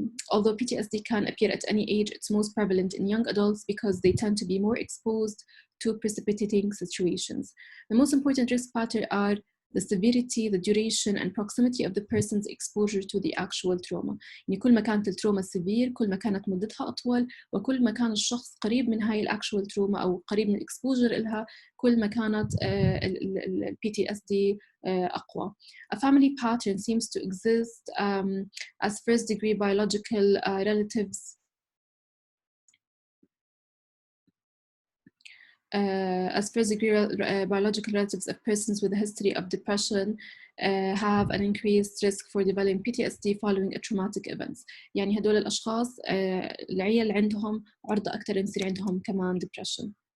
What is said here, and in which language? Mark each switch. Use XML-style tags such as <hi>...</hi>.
<en>Although PTSD can appear at any age, it's most prevalent in young adults because they tend to be more exposed to precipitating situations. The most important risk factors are the severity, the duration, and proximity of the person's exposure to the actual trauma.</en> <ar>يعني كل ما كانت التروما severe، كل ما كانت مدتها أطول، وكل ما كان الشخص قريب من هاي الأكشوال تروما أو قريب من الإكسبوجر إلها، كل ما كانت ال PTSD أقوى.</ar> <en>A family pattern seems to exist as first-degree biological relatives as first-degree biological relatives of persons with a history of depression have an increased risk for developing PTSD following a traumatic events.</en> <ar>يعني هدول الأشخاص العيال عندهم عرضة أكثر يصير عندهم كمان depression.</ar>